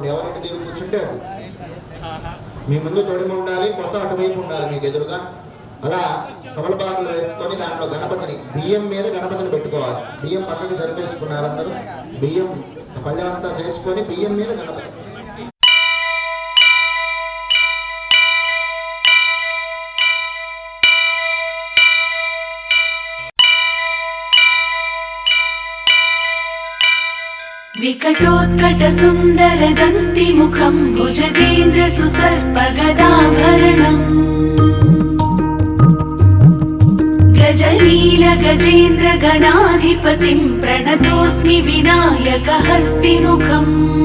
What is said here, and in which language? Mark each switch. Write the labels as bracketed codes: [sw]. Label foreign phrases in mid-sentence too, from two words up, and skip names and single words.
[te] ఎవరికి తిరిగి కూర్చుంటే అటు మీ ముందు తొడిమ ఉండాలి, కొస అటువైపు ఉండాలి మీకు ఎదురుగా. అలా తమలపాకులు వేసుకొని దాంట్లో గణపతిని, బియ్యం మీద గణపతిని పెట్టుకోవాలి. బియ్యం పక్కకి జరిపేసుకున్నారు అందరూ. బియ్యం పళ్ళెం అంతా చేసుకొని బియ్యం మీద గణపతి. [sa] विकटोत्कट सुन्दर दन्तिमुखं भुजगेन्द्र सुसर्पगदाभरणम् गजनील गजेन्द्र गणाधिपतिं प्रणतोऽस्मि विनायकहस्तिमुखम्